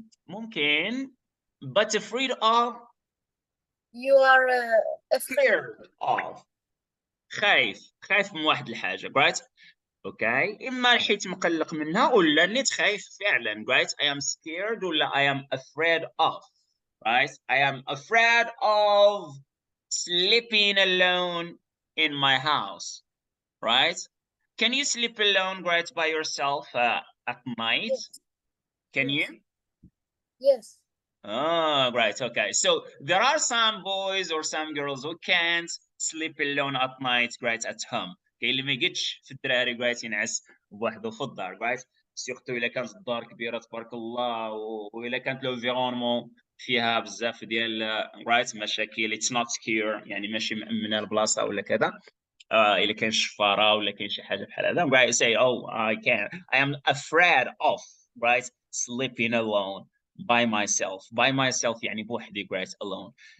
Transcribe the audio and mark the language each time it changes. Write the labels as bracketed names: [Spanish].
[English] ممكن but afraid of. You are afraid. Scared of. [Arabic] خايف من واحد الحاجة, right? [English] Okay. [Arabic] إما حيت مقلق منها ولا نيت خايف فعلا, right? [English] I am scared ولا I am afraid of, right? I am afraid of sleeping alone in my house, right? Can you sleep alone, right, by yourself at night? Yes. Can Yes. you? Yes. Oh, right. Okay. So there are some boys or some girls who can't sleep alone at night, right, at home. [Arabic] كاين اللي ما يقدش في الدراري right ينعس بوحده في الدار, right. سيرتو الا كانت الدار كبيره تبارك الله والا كانت لونفيرونمون فيها بزاف ديال right مشاكل, [English] it's not secure [Arabic] يعني ماشي مأمنه البلاصه ولا كذا. الا كان شفاره ولا كاين شي حاجه بحال هذا, right, [English] say oh I am afraid of, [Arabic] right, sleeping alone by myself يعني بوحدي, right, alone.